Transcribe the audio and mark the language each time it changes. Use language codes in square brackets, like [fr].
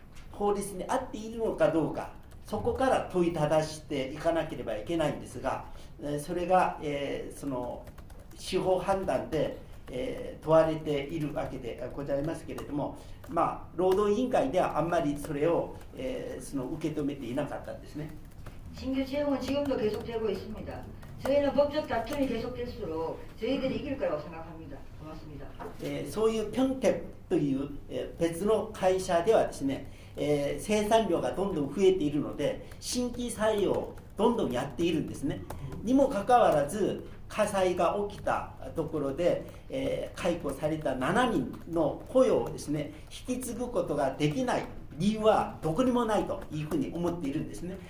[ja] 法律に合っているのかどうか、そこから問いただしていかなければいけないんですが、それが、その司法判断で、問われているわけでございますけれども、まあ、労働委員会ではあんまりそれを、その受け止めていなかったんですね。 [ko] 신규 채용은 지금도 계속되고 있습니다. 저희는 법적 다툼이 계속될수록 저희들이 이길 거라고 생각합니다. 고맙습니다. [ja] そういうピョンテクという、別の会社ではですね、生産量がどんどん増えているので新規採用をどんどんやっているんですね。にもかかわらず火災が起きたところで、解雇された7人の雇用をですね引き継ぐことができない理由はどこにもないというふうに思っているんですね。